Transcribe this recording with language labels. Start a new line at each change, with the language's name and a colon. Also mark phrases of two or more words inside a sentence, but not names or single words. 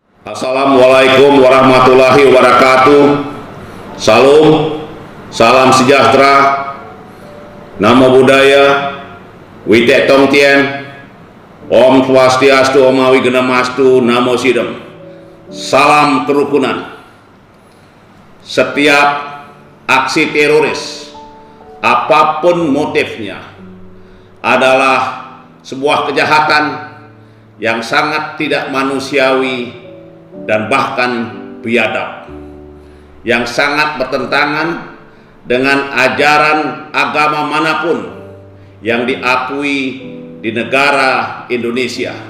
Arabic: السلام عليكم ورحمة الله وبركاته.
Indonesian: Salam sejahtera,
Pali: Namo Buddhaya,
Chinese: 惟德动天,
Sanskrit: Om Swastiastu, Om Awigedamastu, Namo Sidem.
Indonesian: Salam kerukunan. Setiap aksi teroris, apapun motifnya, adalah sebuah kejahatan yang sangat tidak manusiawi dan bahkan biadab, yang sangat bertentangan dengan ajaran agama manapun yang diakui di negara Indonesia.